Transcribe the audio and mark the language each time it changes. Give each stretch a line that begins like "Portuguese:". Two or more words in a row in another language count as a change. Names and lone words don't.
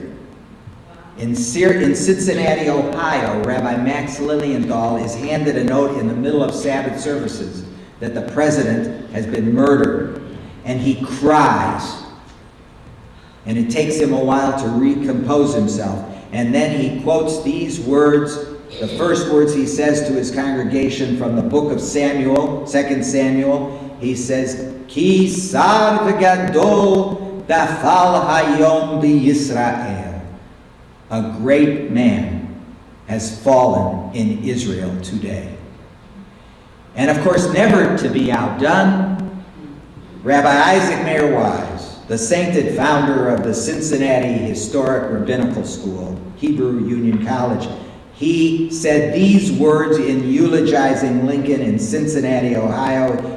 English: In Cincinnati, Ohio, Rabbi Max Lilienthal is handed a note in the middle of Sabbath services that the president has been murdered, and he cries. And it takes him a while to recompose himself. And then he quotes these words, the first words he says to his congregation from the book of Samuel, 2 Samuel. He says,
Hebrew: כי שר וגדול נפל היום בישראל.
English: A great man has fallen in Israel today. And of course, never to be outdone, Rabbi Isaac Mayer Wise, the sainted founder of the Cincinnati Historic Rabbinical School, Hebrew Union College, he said these words in eulogizing Lincoln in Cincinnati, Ohio.